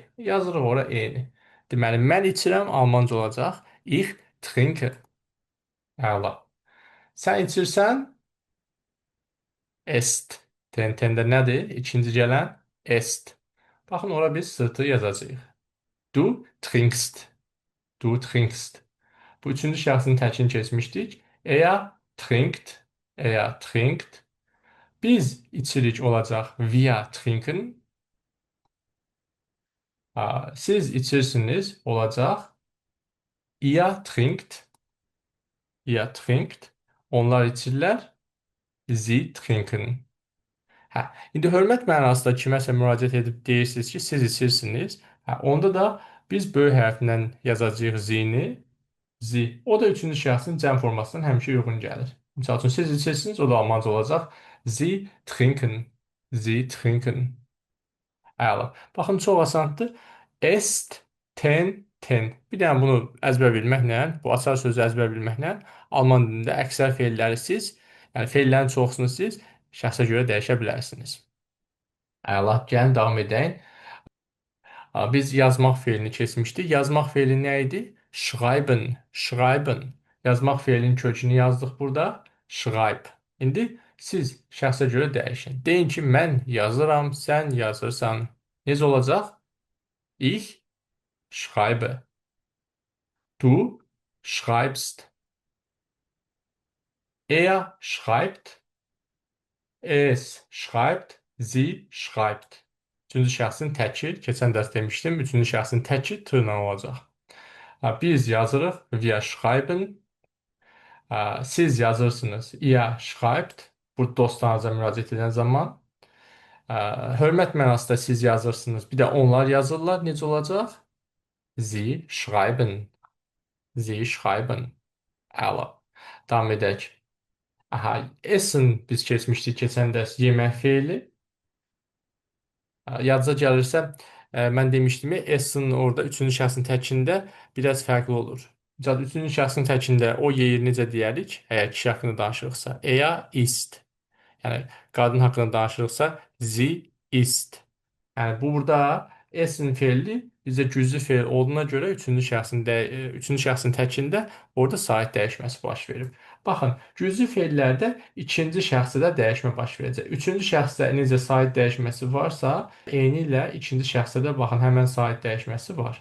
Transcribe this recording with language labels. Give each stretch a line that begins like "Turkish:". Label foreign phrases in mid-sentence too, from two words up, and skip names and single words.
Azerbaijani: E. Yazırıq ora E-ni. Deməli, mən içirəm Almanca olacaq.
German: İx trinke.
Azerbaijani: Əla. Sən içirsən, est. TNT-də nədir? İkinci gələn est. Baxın, ora biz sırtı yazacağıq.
German: Du trinkst. Du trinkst.
Azerbaijani: Bu üçüncü şəxsin təkini keçmişdik.
German: Trinkt. Trinkt.
Azerbaijani: Biz içirik olacaq.
German: Wir trinken.
Azerbaijani: Siz içirsiniz olacaq.
German: Ihr trinkt. Ihr trinkt.
Azerbaijani: Onlar içirlər.
German: Sie trinken.
Azerbaijani: İndi hörmət mənasında kiməsə müraciət edib deyirsiniz ki, siz içirsiniz. Onda da biz böyük hərflə yazacağıq zini. Zi. O da üçüncü şəxsin cəm formasından həmişə uyğun gəlir. Misal üçün, siz içirsiniz, o da Almanca olacaq.
German: Sie trinken. Sie trinken.
Azerbaijani: Əla. Baxın, çox asandır. Est, ten. Bir dənə bunu əzbər bilməklə, bu açar sözü əzbər bilməklə Alman dilində əksər feilləri siz, yəni feillərin çoxusunu siz şəxsə görə dəyişə bilərsiniz. Əla, gəlin davam edək. Biz yazmaq feilini keçmişdik. Yazmaq feili nə idi? Schreiben. Yazmaq feilinin kökünü yazdıq burada. Schreib. İndi siz şəxsə görə dəyişin. Deyin ki, mən yazıram, sən yazırsan. Necə olacaq?
German: Ich schreibe. Du schreibst. Er schreibt. Es schreibt. Sie schreibt.
Azerbaijani: Üçüncü şəxsin təki, keçən dərs demişdim, üçüncü şəxsin təki t ilə olacaq. Biz yazırıq,
German: wir schreiben.
Azerbaijani: Siz yazırsınız,
German: ihr schreibt.
Azerbaijani: Bu dostlarınıza müraciət edən zaman. Hörmət mənasında siz yazırsınız, bir də onlar yazırlar. Necə olacaq?
German: Sie schreiben. Sie schreiben.
Azerbaijani: Əla. Davam edək. Essen biz keçmişdik keçən dərs yemək feili. Yadınıza gəlirsə, mən demişdim, Essen orada üçüncü şəxsin təkində biraz fərqli olur. Üçüncü şəxsin təkində o yeyir necə deyərik, əgər kişi haqqında danışırıqsa, ist. Yəni, qadın haqqında danışırıqsa,
German: sie ist.
Azerbaijani: Yəni, burada Essen feili bizə güclü feil olduğuna görə üçüncü şəxsin təkində orada sahib dəyişməsi baş verib. Baxın, güclü feillərdə ikinci şəxsdə də dəyişmə baş verəcək. Üçüncü şəxsdə necə sahib dəyişməsi varsa, eyni ilə ikinci şəxsdə də baxın, həmən sahib dəyişməsi var.